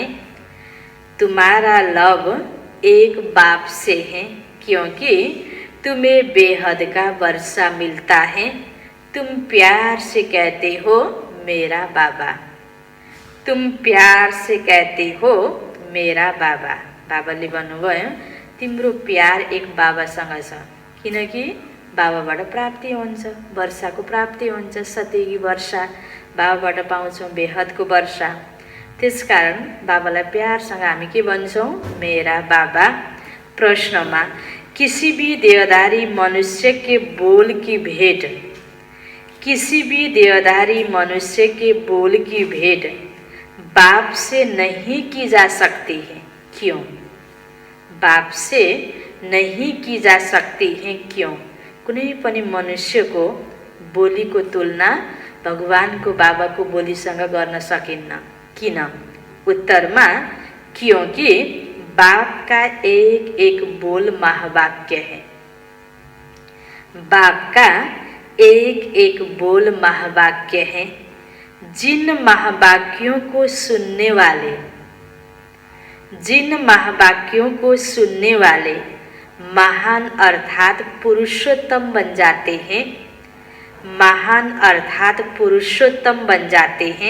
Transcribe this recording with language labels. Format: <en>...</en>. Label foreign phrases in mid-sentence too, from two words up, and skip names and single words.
<hi>तुम्हारा लव एक बाप से है, क्योंकि तुम्हें बेहद का वर्षा मिलता है। तुम प्यार से कहते हो मेरा बाबा। तुम प्यार से कहते हो मेरा बाबा।</hi> <ne>बाबाले भन्नुभयो तिम्रो प्यार एक बाबासँग छ, किनकि बाबाबाट प्राप्ति हुन्छ, वर्षाको प्राप्ति हुन्छ। सतेकी वर्षा बाबाबाट पाउँछौँ, बेहदको वर्षा। त्यसकारण बाबालाई प्यारसँग हामी के भन्छौँ?</ne> <hi>मेरा बाबा। प्रश्नमा किसी भी देहधारी मनुष्य के बोल की भेंट, किसी भी देहधारी मनुष्य के बोल की भेंट बाप से नहीं की जा सकती है। क्यों? बाप से नहीं की जा सकती है। क्यों?</hi> <ne>कुनै पनि मनुष्यको बोलीको तुलना भगवानको बाबाको बोलीसँग गर्न सकिन्न। किन?</ne> <hi>उत्तरमा क्योंकि बाप का एक एक बोल महावाक्य है। बाप का एक एक बोल महावाक्य है। जिन महावाक्यों को सुनने वाले, जिन महावाक्यों को सुनने वाले महान अर्थात पुरुषोत्तम बन जाते हैं, महान अर्थात पुरुषोत्तम बन जाते हैं।</hi>